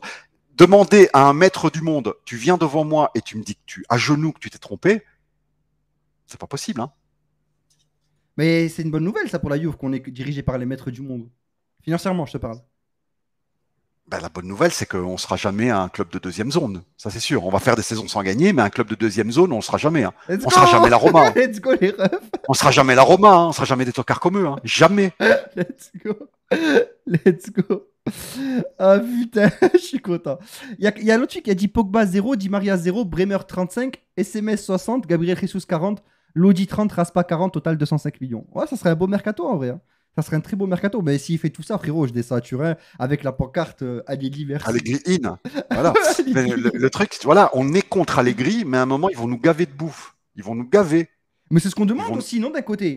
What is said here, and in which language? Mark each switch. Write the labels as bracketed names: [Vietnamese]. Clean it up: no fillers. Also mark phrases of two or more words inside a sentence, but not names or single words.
[French] Demander à un maître du monde, tu viens devant moi et tu me dis que à genoux que tu t'es trompé, c'est pas possible, hein. Mais c'est une bonne nouvelle, ça, pour la Juve, qu'on est dirigé par les maîtres du monde. Financièrement, je te parle. Ben, la bonne nouvelle, c'est qu'on ne sera jamais un club de deuxième zone. Ça, c'est sûr. On va faire des saisons sans gagner, mais un club de deuxième zone, on ne sera jamais. Hein. On ne sera jamais la Roma. Hein. [English] Let's go, [French] les refs. On ne sera jamais la Roma. Hein. On ne sera jamais des tocards comme eux. Hein. Jamais. [English] Let's go. Let's go. [French] Ah putain, je suis content. Il y a l'autre truc qui a dit Pogba 0, Di Maria 0, Bremer 35, SMS 60, Gabriel Jesus 40, Lodi 30, Raspa 40, total 205 millions. Ouais, ça serait un beau mercato en vrai. Hein. Ça serait un très beau mercato. Mais s'il fait tout ça, frérot, je descends à Turin avec la pancarte Allegri merci. Allegri in. Voilà. Mais le truc, voilà, on est contre Allegri, mais à un moment, ils vont nous gaver de bouffe. Ils vont nous gaver. Mais c'est ce qu'on demande aussi, non, d'un côté?